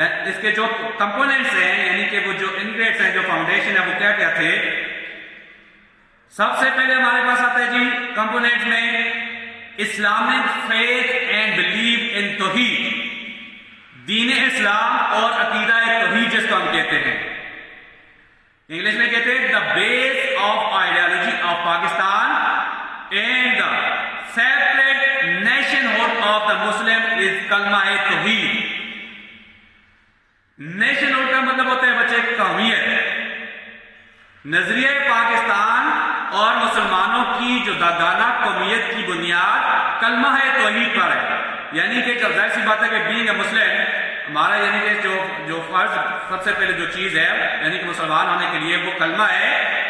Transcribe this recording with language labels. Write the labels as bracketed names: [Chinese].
[Urdu] اس کے جو کمپوننٹس ہیں یعنی کہ وہ جو انگریڈینٹس ہیں، جو فاؤنڈیشن ہے، وہ کیا کیا تھے. سب سے پہلے ہمارے پاس آتا ہے جی کمپوننٹس میں Islamic faith and belief in توحید، دین اسلام اور عقیدہ توحید جس کو ہم کہتے ہیں. انگلش میں کہتے ہیں [English] The base of ideology of Pakistan and the separate nationhood of the Muslim is کلمہ توحید. [Urdu] نیشن ہوڈ کا مطلب ہوتا ہے بچے قومیت. نظریہ پاکستان اور مسلمانوں کی جداگانہ قومیت کی بنیاد کلمہ توحید پر ہے. یعنی کہ ظاہر سی بات ہے کہ [English] being a Muslim [Urdu] ہمارا یعنی کہ جو فرض سب سے پہلے جو چیز ہے یعنی کہ مسلمان ہونے کے لیے وہ کلمہ ہے.